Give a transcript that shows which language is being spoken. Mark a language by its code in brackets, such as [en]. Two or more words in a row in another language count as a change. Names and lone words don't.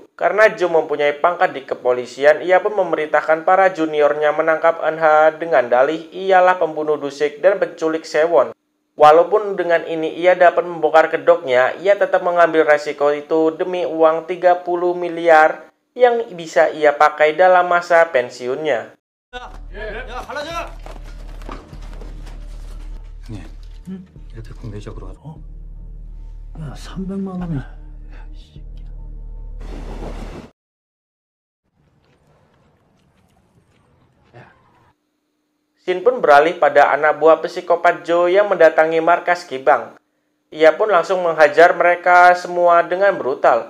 [id] Karena Joe mempunyai pangkat di kepolisian, ia pun memerintahkan para juniornya menangkap Anha dengan dalih ialah pembunuh Dusik dan penculik Sewon. Walaupun dengan ini ia dapat membongkar kedoknya, ia tetap mengambil resiko itu demi uang 30 miliar yang bisa ia pakai dalam masa pensiunnya. [ko] 형님 이렇게 공개적으로 하죠? 야, 300만 원이. [id] Shin pun beralih pada anak buah psikopat Joe yang mendatangi markas Kibang. Ia pun langsung menghajar mereka semua dengan brutal.